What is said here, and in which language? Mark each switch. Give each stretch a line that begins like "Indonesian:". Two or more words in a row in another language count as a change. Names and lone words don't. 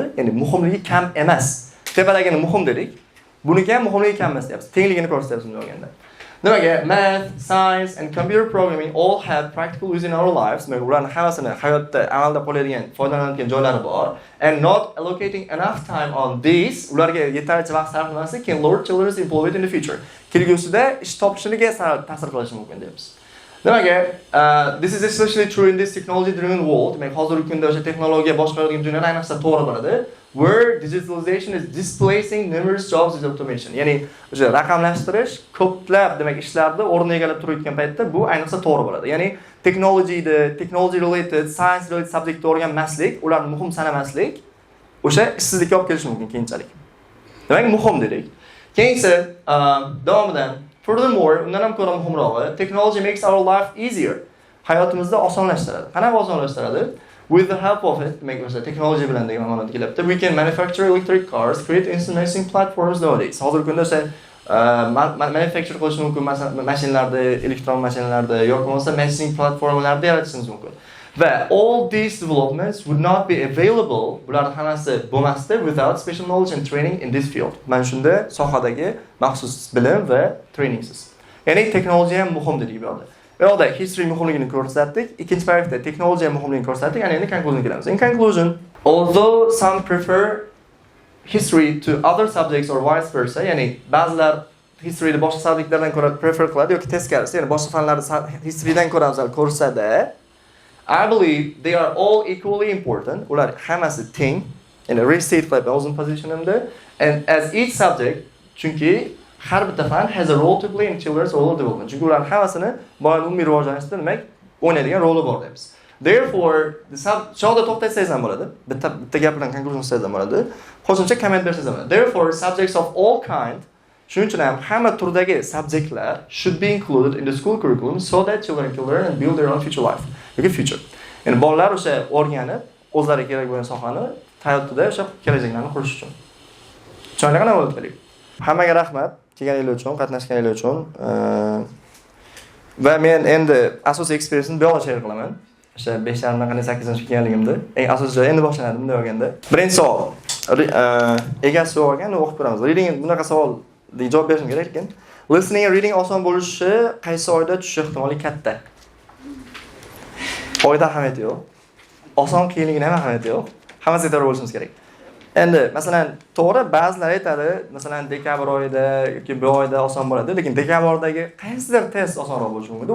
Uzbek: Ya'ni muhimligi kam emas. Tepadagini muhim dedik. Buniki ham muhimligi kam emas deyapsiz. Tengligini ko'rsatyapsiz bunday bo'lganda. Demak,
English: math, science and computer programming all have practical use in our lives.
Uzbek: Ularning hammasini hayotda amalda qo'llaydigan, foydalanadigan joylari bor.
English: And not allocating enough time on these,
Uzbek: ularga yetarlicha vaqt sarflamaslik
English: can lower children's employment in the future.
Uzbek: Kelgusida ish topishligiga ta'sir qilishi mumkin deyapmiz. Demak,
English: this is especially true in this technology driven world.
Uzbek: Demak, hozirgi kunda o'sha texnologiya boshqarilgan dunyoda ayniqsa to'g'ri bo'ladi.
English: where digitalization is displacing numerous jobs with automation.
Uzbek: Ya'ni o'sha raqamlashtirish ko'plab demak ishlarni o'rni egallab turayotgan paytda bu ayniqsa to'g'ri bo'ladi. Ya'ni
English: technology related, science related
Uzbek: subjektni o'rganmaslik, ularni muhim sanamaslik o'sha ishsizlikka olib kelishi mumkin keyinchalik. Demak, muhim dedik. Keyingi davomidan furthermore, undan ham ko'ra muhimrog'i,
English: technology makes our life easier.
Uzbek: Hayotimizni osonlashtiradi. Qanaqa osonlashtiradi?
English: With the help of it,
Uzbek: demak o'sha technology bilan degan ma'noda kelyapti.
English: We can manufacture electric cars, create instant messaging platforms nowadays.
Uzbek: Hozirgi kunda o'sha manufacture qilish mumkin mashinalarda, elektron mashinalarda yoki bo'lmasa messaging platformalarda yaratishimiz mumkin.
English: Va all these developments would not be available,
Uzbek: bularning hammasi bo'lmasdi
English: without special knowledge and training in this field.
Uzbek: Mana shunda sohadagi maxsus bilim va trainingsiz. Ya'ni texnologiya ham muhim dedik bu yerda. Bu yerda history muhimligini ko'rsatdik, ikkinchi paragrafda texnologiya muhimligini ko'rsatdik, ana endi conclusion kelamiz.
English: In conclusion, although some prefer history to other subjects or vice versa,
Uzbek: ya'ni ba'zilar historyni boshqa subjektlardan ko'ra prefer qiladi yoki teskarisi, ya'ni boshqa fanlarni historydan ko'ra afzal ko'rsa-da,
English: I believe they are all equally important.
Uzbek: Ular hammasi teng, ya'ni restate qilib o'zim positionimda,
English: and as each subject,
Uzbek: chunki har bitta fan
English: has a role to play in children's oral development.
Uzbek: Chunki ular hammasini bolaning umumiy rivojlanishida demak o'ynaydigan roli bor deymiz. Therefore, shoda to'xtatsangiz ham bo'ladi. Bitta gap bilan conclusion qilsangiz ham bo'ladi. Qo'shimcha comment bersangiz ham bo'ladi.
English: Therefore, subjects of all kind,
Uzbek: shuning uchun ham hamma turdagi subjektlar
English: should be included in the school curriculum so that children can learn and build their own future life.
Uzbek: Yoki future. Ya'ni bolalar o'sha o'rganib, o'zlariga kerak bo'lgan sohani hayotida o'sha kelajaklarini qurish uchun. Tushunarli qana bo'ldi keling. Hammaga rahmat, kelganingiz uchun, qatnashganingiz uchun. Va men endi asosiy experience-ni bu yoqda share qilaman. O'sha 5.5 dan 8 kelganligimda, eng asosiy joyi endi boshlandi bunday bo'lganda. Birinchi savol. Egasi olgan, o'qib ko'ramiz. Reading bunaqa savolga javob berishim kerak ekan.
English: Listening and reading
Uzbek: oson bo'lishi qaysi oyda tushish ehtimoli katta? Oyda ahamiyati yo'q. Oson qiyinligini ham ahamiyati yo'q. Hammasiga to'g'ri bo'lishimiz kerak. Endi masalan, to'g'ri ba'zilar aytadi, masalan dekabr oyida yoki bu oyda oson bo'ladi, lekin dekabrdagi qaysidir test osonroq bo'lishi mumkin.